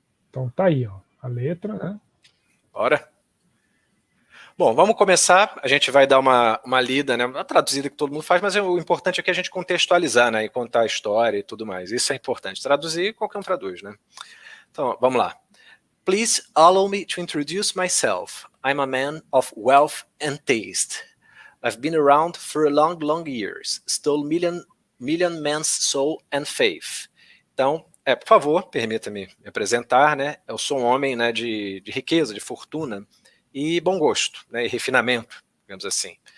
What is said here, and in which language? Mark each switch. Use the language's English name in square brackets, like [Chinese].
[Portuguese] Então tá aí, ó, a letra, né? Bora. Bom, vamos começar. A gente vai dar uma lida, né? Uma traduzida que todo mundo faz, mas o importante é que a gente contextualizar, né? E contar a história e tudo mais. Isso é importante. Traduzir, qualquer um traduz, né? Então, vamos lá. [English] Please allow me to introduce myself. I'm a man of wealth and taste. I've been around for long, long years. Stole million men's soul and faith. [Portuguese] Então, por favor, permita-me me apresentar, né? Eu sou um homem, né, de riqueza, de fortuna e bom gosto, né, e refinamento, digamos assim.